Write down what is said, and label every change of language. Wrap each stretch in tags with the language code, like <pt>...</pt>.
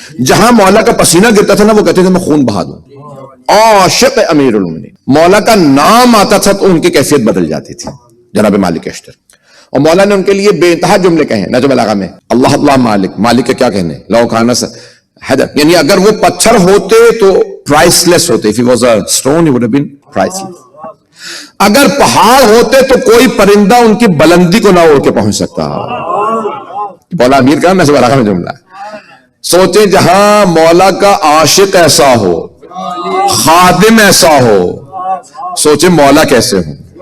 <ur>جہاں مولا کا پسینہ گرتا تھا نا وہ کہتے تھے میں خون بہا دوں. عاشق امیر المومنین، مولا کا نام آتا تھا تو ان کی کیفیت بدل جاتی تھی جناب مالک اشتر. اور مولا نے ان کے لیے بے انتہا جملے کہے ہیں نجم البلاغہ میں. اللہ اللہ مالک، مالک کے کیا کہنے،</ur> <ar>لو کان حیدر،</ar> <ur>یعنی اگر وہ پتھر ہوتے تو پرائس لیس ہوتے.</ur> <en>if he was a stone he would have been priceless.</en> <ur>اگر پہاڑ ہوتے تو کوئی پرندہ ان کی بلندی کو نہ اڑ کے پہنچ سکتا. مولا امیر کا نجم البلاغہ میں جملہ ہے. سوچیں جہاں مولا کا عاشق ایسا ہو، خادم ایسا ہو، سوچیں مولا کیسے ہو.</ur>